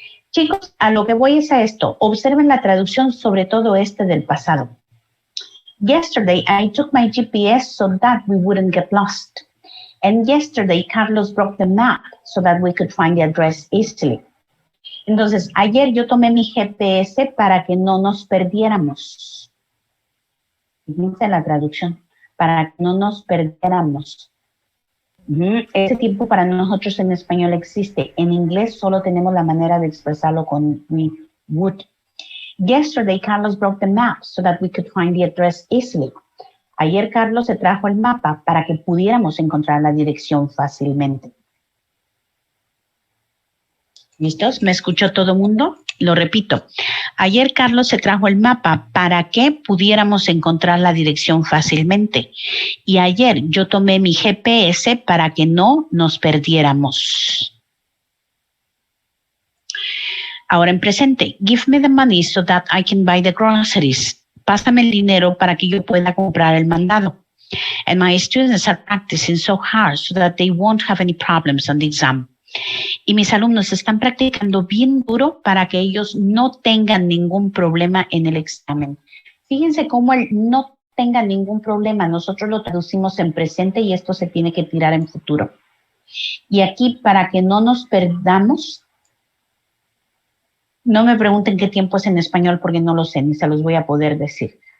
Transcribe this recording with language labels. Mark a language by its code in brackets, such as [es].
[es] Chicos, a lo que voy es a esto. Observen la traducción, sobre todo del pasado. [en] Yesterday, I took my GPS so that we wouldn't get lost. And yesterday, Carlos broke the map so that we could find the address easily. [es] Entonces, ayer yo tomé mi GPS para que no nos perdiéramos. Fíjense la traducción, para que no nos perdiéramos. Ese tiempo para nosotros en español existe. En inglés solo tenemos la manera de expresarlo con [en] we would. Yesterday, Carlos broke the map so that we could find the address easily. [es] Ayer Carlos se trajo el mapa para que pudiéramos encontrar la dirección fácilmente. ¿Listos? ¿Me escuchó todo el mundo? Lo repito. Ayer Carlos se trajo el mapa para que pudiéramos encontrar la dirección fácilmente. Y ayer yo tomé mi GPS para que no nos perdiéramos. Ahora en presente. [en] Give me the money so that I can buy the groceries. [es] Pásame el dinero para que yo pueda comprar el mandado. [en] And my students are practicing so hard so that they won't have any problems on the exam. [es] Y mis alumnos están practicando bien duro para que ellos no tengan ningún problema en el examen. Fíjense cómo el no tenga ningún problema, nosotros lo traducimos en presente y esto se tiene que tirar en futuro. Y aquí, para que no nos perdamos, no me pregunten qué tiempo es en español porque no lo sé, ni se los voy a poder decir.